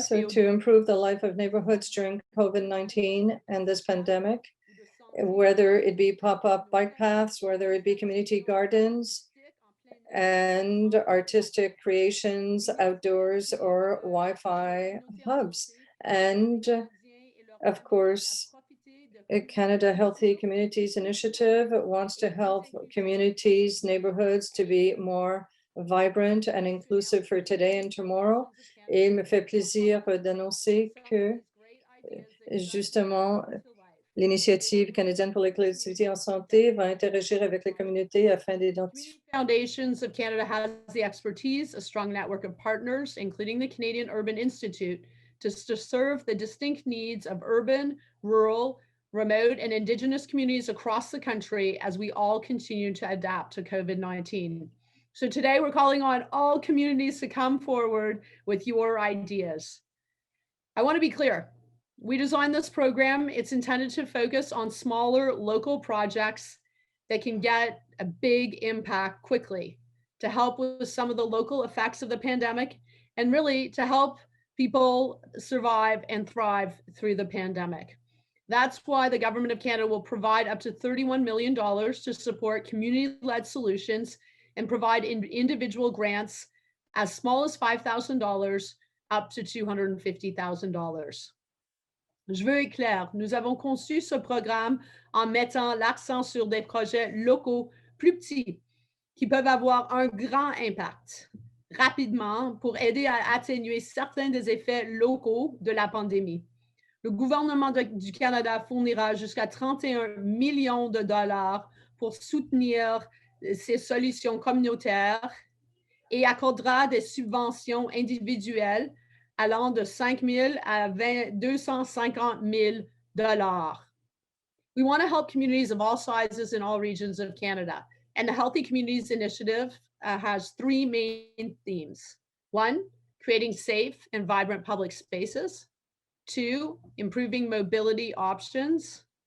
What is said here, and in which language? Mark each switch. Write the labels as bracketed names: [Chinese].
[English] So to improve the life of neighborhoods during COVID-19 and this pandemic, whether it be pop-up bike paths, whether it be community gardens, and artistic creations outdoors or Wi-Fi hubs. And of course, Canada Healthy Communities Initiative wants to help communities, neighborhoods to be more vibrant and inclusive for today and tomorrow. [French] Et il me fait plaisir d'annoncer que justement, l'initiative canadienne pour les collectivités en santé va interagir avec les communautés afin d'identifier. [English] Foundations of Canada has the expertise, a strong network of partners, including the Canadian Urban Institute, to serve the distinct needs of urban, rural, remote, and Indigenous communities across the country as we all continue to adapt to COVID-19. So today we're calling on all communities to come forward with your ideas. I want to be clear. We designed this program. It's intended to focus on smaller local projects that can get a big impact quickly to help with some of the local effects of the pandemic and really to help people survive and thrive through the pandemic. That's why the Government of Canada will provide up to $31 million to support community-led solutions and provide individual grants as small as $5,000 up to $250,000. [French] Je veux être clair, nous avons conçu ce programme en mettant l'accent sur des projets locaux plus petits qui peuvent avoir un grand impact rapidement pour aider à atténuer certains des effets locaux de la pandémie. Le gouvernement du Canada fournira jusqu'à 31 millions de dollars pour soutenir ces solutions communautaires et accordera des subventions individuelles allant de 5 000 à 250 000 dollars. [English] We want to help communities of all sizes in all regions of Canada. And the Healthy Communities Initiative has three main themes. One, creating safe and vibrant public spaces. Two, improving mobility options.